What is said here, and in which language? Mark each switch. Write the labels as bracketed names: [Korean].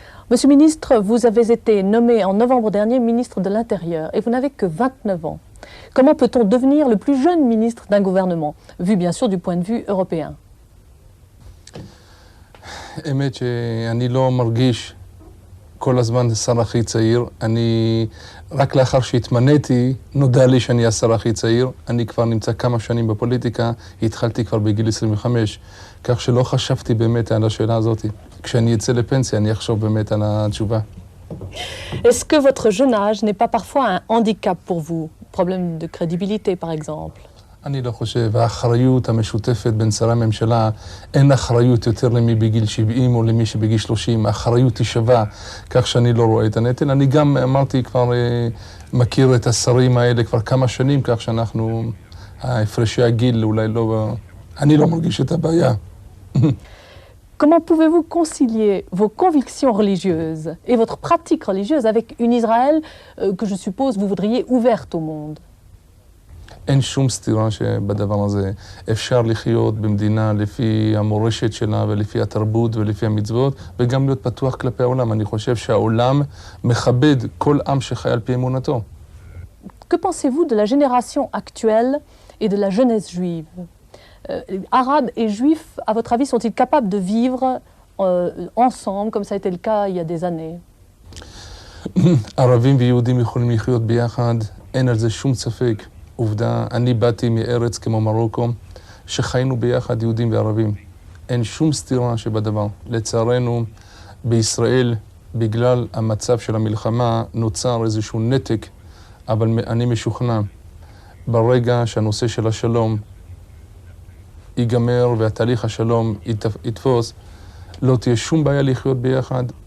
[French] Monsieur le ministre, vous avez été nommé en novembre dernier ministre de l'Intérieur et vous n'avez que 29 ans. Comment peut-on devenir le plus jeune ministre d'un gouvernement, vu bien sûr du point de vue européen? [Hebrew] האמת שאני לא מרגיש כל הזמן השר הכי צעיר. אני, רק לאחר שהתמניתי, נודע לי שאני השר הכי צעיר. אני כבר נמצא כמה שנים בפוליטיקה, התחלתי כבר בגיל 25, כך שלא חשבתי באמת על השאלה הזאת. כשאני אצא לפנסיה, אני אחשוב באמת על התשובה. [French] Est-ce que votre jeune âge n'est pas parfois un handicap pour vous? Problème de crédibilité, par exemple? [Hebrew] אני לא חושב, האחריות המשותפת בין שרי הממשלה, אין אחריות יותר למי בגיל 70 או למי שבגיל 30, האחריות היא שווה, כך שאני לא רואה את הנטל. אני גם אמרתי כבר, מכיר את השרים האלה כבר כמה שנים, כך שאנחנו, ההפרשי הגיל אולי לא, אני לא מרגיש את הבעיה. [French] Comment pouvez-vous concilier vos convictions religieuses et votre pratique religieuse avec une Israël que je suppose vous voudriez ouverte au monde? [Hebrew] אין שום סתירה שבדבר הזה. אפשר לחיות במדינה לפי המורשת שלה ולפי התרבות ולפי המצוות, וגם להיות פתוח כלפי העולם. אני חושב שהעולם מכבד כל עם שחי על פי אמונתו. [French] Que pensez-vous de la génération actuelle et de la jeunesse juive? Arabes et juifs, à votre avis, sont-ils capables de vivre ensemble, comme ça a été le cas il y a des années? [Hebrew] ערבים ויהודים יכולים לחיות ביחד, אין על זה שום ספק. עובדה, אני באתי מארץ כמו מרוקו, שחיינו ביחד יהודים וערבים. אין שום סתירה שבדבר. לצערנו, בישראל, בגלל המצב של המלחמה, נוצר איזשהו נתק, אבל אני משוכנע, ברגע שהנושא של השלום ייגמר והתהליך השלום יתפוס, לא תהיה שום בעיה לחיות ביחד.